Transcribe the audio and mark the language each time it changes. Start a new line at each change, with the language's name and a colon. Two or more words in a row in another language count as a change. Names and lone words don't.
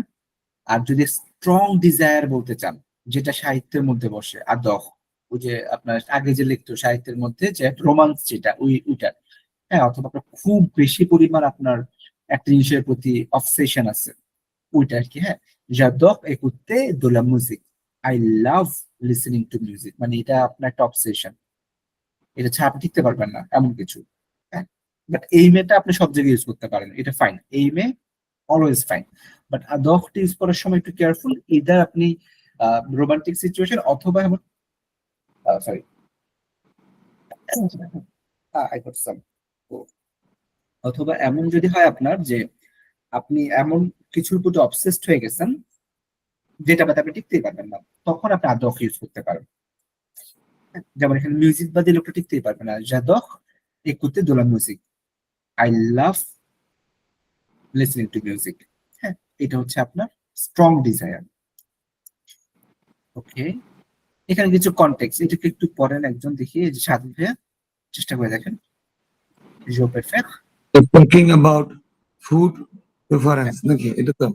Bangla: আর যদি
English: strong desire
Bangla: বলতে চান, যেটা সাহিত্যের মধ্যে বসে, আদহ, ওই যে আপনার আগে যে লিখতো সাহিত্যের মধ্যে যে রোমান্স, যেটা ওইটা, হ্যাঁ, অথবা আপনার খুব বেশি পরিমাণ আপনার একটা জিনিসের প্রতি অবসেশন আছে, ওইটা আর কি। হ্যাঁ,
French: j'adore écouter de la musique,
English: I love listening to music,
Bangla: মানে এটা আপনার একটা অবসেশন, এটা ছাড়া আপনি টিকতে পারবেন না এমন কিছু। হ্যাঁ, বাট এই মেটা আপনি সব জায়গায় ইউজ করতে পারেন, এটা ফাইন, এই মে
English: always fine.
Bangla: বাট আদহটা ইউজ করার সময় একটু কেয়ারফুল, ইদার আপনি
English: romantic situation
Bangla: অথবা এমন,
English: sorry, I got some,
Bangla: অথবা এমন যদি হয় আপনার যে আপনি এমন কিছুর প্রতি অবসেসড হয়ে গেছেন যেটা বাদে আপনি টিকতেই পারবেন না, তখন আপনি আদহ ইউজ করতে পারেন। যেমন এখানে মিউজিক বাদে লোকটা টিকতেই পারবে না,
French: j'adore écouter de la musique,
English: I love listening to music।
Bangla: হ্যাঁ, এটা হচ্ছে আপনার
English: strong desire.
Bangla: ওকে, এখানে কিছু কনটেক্সট, এটাকে একটু পড়েন একজন, দেখি এই যে স্বাধীন ভাইয়া, চেষ্টা করে দেখেন।
French: je préfère,
English: talking about food preference নাকি, এটা তো